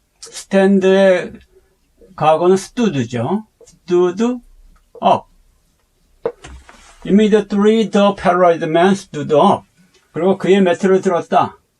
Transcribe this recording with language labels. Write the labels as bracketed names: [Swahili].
[Korean] stand의 과거는 stood죠. [English] stood up. Immediately the paralyzed man stood up. [Korean] 그리고 그의 매트를 들었다.